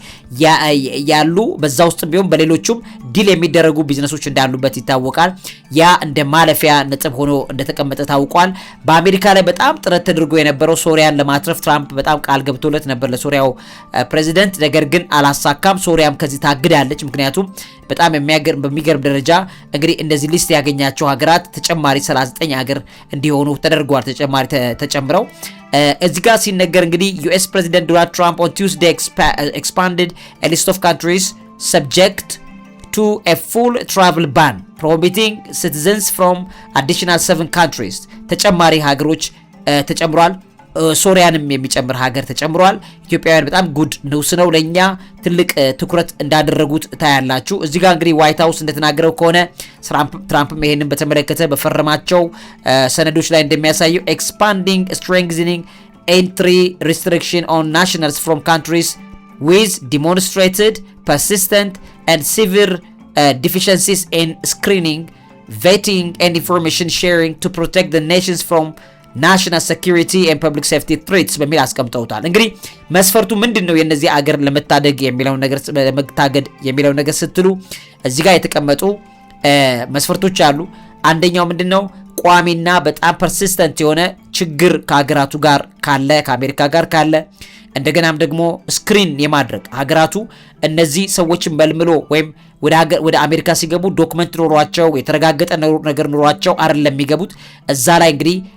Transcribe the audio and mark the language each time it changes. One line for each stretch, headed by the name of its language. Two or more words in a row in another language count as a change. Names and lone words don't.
Amharic: ያሉ በዛ ውስጥ ቢሆን በሌሎቹም ዲል የሚደረጉ ቢዝነሶች እንዳሉበት ይታወቃል። ያ እንደ ማለፊያ ነጥብ ሆኖ እንደተቀመጠ ታውቋል። በአሜሪካ ላይ በጣም ጥረት ተደርጎ የነበረው ሶሪያን ለማትረፍ ትራምፕ በጣም ቃል ገብቶለት ነበር ለሶሪያው ፕሬዚደንት። ነገር ግን አላሳካም። ሶሪያም ከዚህ ታግዳለች። ምክንያቱም በጣም በሚገርም ደረጃ እንግዲህ እንደዚህ ሊስት ያገኛቸው ሀገራት ተጨማሪ 39 ሀገር እንዲሆኑ ተደርጓል። ተጨማሪ ተጨምረው እዚህ ጋር ሲነገር እንግዲህ
English: US President Donald Trump on Tuesday expanded a list of countries subject to a full travel ban prohibiting citizens from additional 7 countries
Amharic: ተጨማሪ ሀገሮች ተጨምሯል። ሶሪያንም የሚጨምር ሀገር ተጨምሯል። ኢትዮጵያውያን በጣም
English: good news
Amharic: ነው፣ ለኛ ትልቅ ትኩረት እንዳደረጉት ታያላችሁ። እዚህ ጋር እንግዲህ ዋይት ሃውስ እንደተናገረው ከሆነ ትራምፕም ይሄንን በተመለከተ በፈረማቸው ሰነዶች ላይ እንደሚያሳየው
English: expanding strengthening entry restriction on nationals from countries with demonstrated persistent and severe deficiencies in screening, vetting and information sharing to protect the nations from national security and public safety threats
Amharic: በሚል አስቀምጠውታል። እንግዲህ መስፈርቱ ምንድነው? የነዚህ አገር ለመታደግ የሚለው ነገር ለመታገድ የሚለው ነገር ስትሉ እዚህ ጋር የተቀመጡ መስፈርቶች አሉ። አንደኛው ምንድነው? ቋሚና በጣም ፐርሲስተንት የሆነ ችግር ከሀገራቱ ጋር ካለ፣ ከአሜሪካ ጋር ካለ፣ እንደገናም ደግሞ ስክሪን የማድረግ ሀገራቱ እነዚህ ሰዎችን መልምሎ ወይም ወደ አሜሪካ ሲገቡ ዶክመንት ኖሯቸው የተረጋገጠ ነገር ኖሯቸው አይደለም የሚገቡት። እዛ ላይ እንግዲህ